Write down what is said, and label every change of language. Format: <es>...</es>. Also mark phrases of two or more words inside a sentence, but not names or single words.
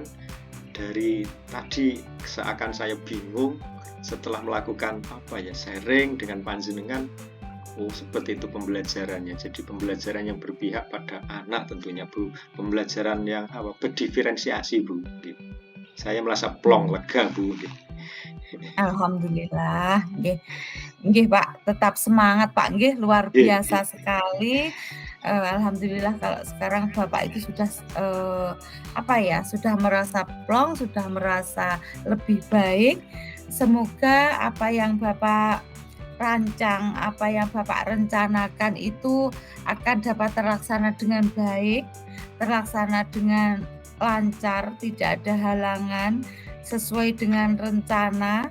<id>Dari tadi seakan saya bingung setelah melakukan sharing dengan panjenengan. Seperti itu pembelajarannya. Jadi pembelajaran yang berpihak pada anak tentunya Bu. Pembelajaran yang berdiferensiasi Bu. Saya merasa plong, lega Bu. Alhamdulillah, nggih Pak, tetap semangat Pak, nggih luar biasa sekali. Alhamdulillah kalau sekarang Bapak itu sudah sudah merasa plong, sudah merasa lebih baik. Semoga apa yang Bapak rancang, apa yang Bapak rencanakan itu akan dapat terlaksana dengan baik, terlaksana dengan lancar, tidak ada halangan, sesuai dengan rencana.</id>